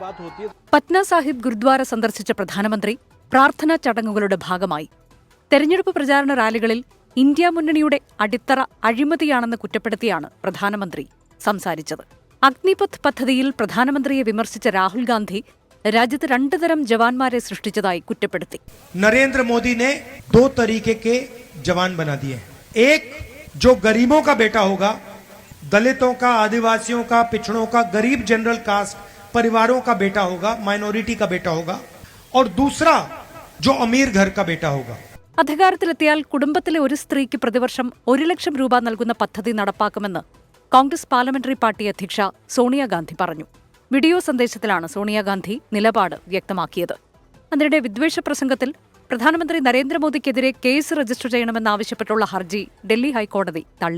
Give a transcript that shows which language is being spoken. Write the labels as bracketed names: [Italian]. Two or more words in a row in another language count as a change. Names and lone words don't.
[Malayalam] പട്ന സാഹിബ് ഗുരുദ്വാര സന്ദർശിച്ച പ്രധാനമന്ത്രി പ്രാർത്ഥനാ ചടങ്ങുകളുടെ ഭാഗമായി തെരഞ്ഞെടുപ്പ് പ്രചാരണ റാലികളിൽ ഇന്ത്യ മുന്നണിയുടെ അടിത്തറ അഴിമതിയാണെന്ന് കുറ്റപ്പെടുത്തിയാണ് പ്രധാനമന്ത്രി സംസാരിച്ചത്. അഗ്നിപഥ് പദ്ധതിയിൽ പ്രധാനമന്ത്രിയെ വിമർശിച്ച രാഹുൽ ഗാന്ധി രാജ്യത്ത് 2 തരം ജവാന്മാരെ സൃഷ്ടിച്ചതായി കുറ്റപ്പെടുത്തി. [Hindi] नरेंद्र मोदी ने 2 तरीके के जवान बना दिए हैं. एक जो गरीबों का बेटा होगा, दलितों का, आदिवासियों का, पिछड़ों का, गरीब [English] general caste [Hindi] परिवारों का बेटा होगा, माइनॉरिटी का बेटा होगा, और दूसरा जो अमीर घर का बेटा होगा. [Malayalam] അധികാരത്തിലെത്തിയാൽ കുടുംബത്തിലെ ഒരു സ്ത്രീക്ക് പ്രതിവർഷം 1 ലക്ഷം രൂപ നൽകുന്ന പദ്ധതി നടപ്പാക്കുമെന്ന് കോൺഗ്രസ് പാർലമെന്ററി പാർട്ടി അധ്യക്ഷ സോണിയാഗാന്ധി പറഞ്ഞു. വീഡിയോ സന്ദേശത്തിലാണ് സോണിയാഗാന്ധി നിലപാട് വ്യക്തമാക്കിയത്. അതിനിടെ വിദ്വേഷ പ്രസംഗത്തിൽ പ്രധാനമന്ത്രി നരേന്ദ്രമോദിക്കെതിരെ കേസ് രജിസ്റ്റർ ചെയ്യണമെന്നാവശ്യപ്പെട്ടുള്ള ഹർജി ഡൽഹി ഹൈക്കോടതി തള്ളി.